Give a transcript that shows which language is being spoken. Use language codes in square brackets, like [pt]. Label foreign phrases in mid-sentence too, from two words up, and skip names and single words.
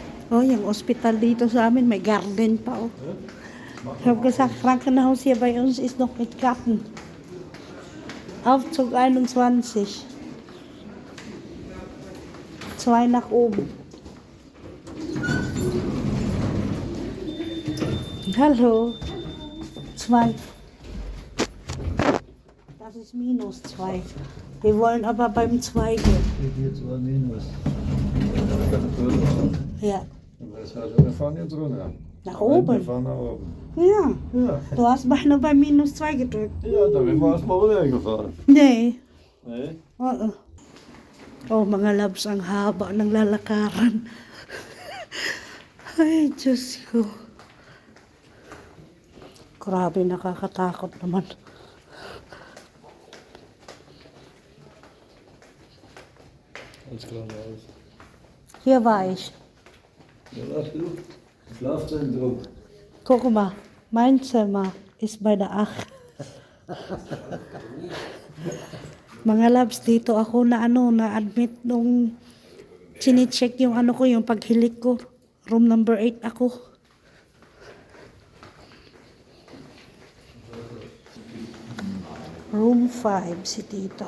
[tl] Oh, yung ospital dito sa amin, may garden pa, oh. [de] Ich habe gesagt, Krankenhaus hier bei uns ist noch mit Garten. Aufzug 21. 2 nach oben. Hallo. 2. Das ist -2. Wir wollen aber beim 2 gehen. Jetzt war Minus. Ja. Das heißt, wir fahren jetzt runter. Nach Wir oben. fahren nach oben. Ja. Ja. Du hast mich nur bei -2 gedrückt. Ja, da bin ich erstmal runtergefahren. Nee. Nee? [tl] Oo. Oh, mga labs, ang haba ng lalakaran. Ay, Diyos ko. Grabe, nakakatakot naman. [de] Alles klar, raus. Hier war ich. Ja, lass du. Schlafzentrum. Guck mal, mein Zimmer ist bei der 8. [tl] Mga labs, dito ako na-admit nung sinicheck yung yung paghilik ko. [en] Room number 8 [tl] ako. Room 5 si Tito.